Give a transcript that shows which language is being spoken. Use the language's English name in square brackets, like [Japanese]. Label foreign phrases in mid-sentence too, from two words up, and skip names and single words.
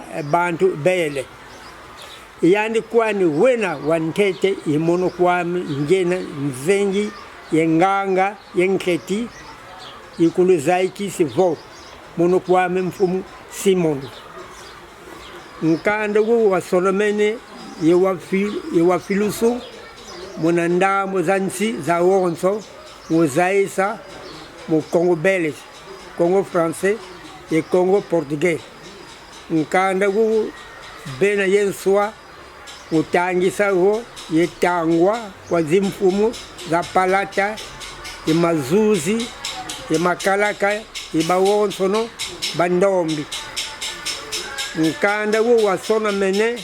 [Kongo] bantu bele iyani kwani wena wantete imono kwami njena nzengi yenganga yenketi ikuluzaiki sivo mono kwame mfumu Simon nkanda wo wasolomene yewa filusu monandamo zansi za wonso mozaisa mo [French] Congo belge Congo français et Congo portugais [Kongo] nkanda wo bena yenswa utangisa wo yetangwa kwa zimfumu za palata mazuzi makalaka ibawonsono bandombi nkanda wo wasona mene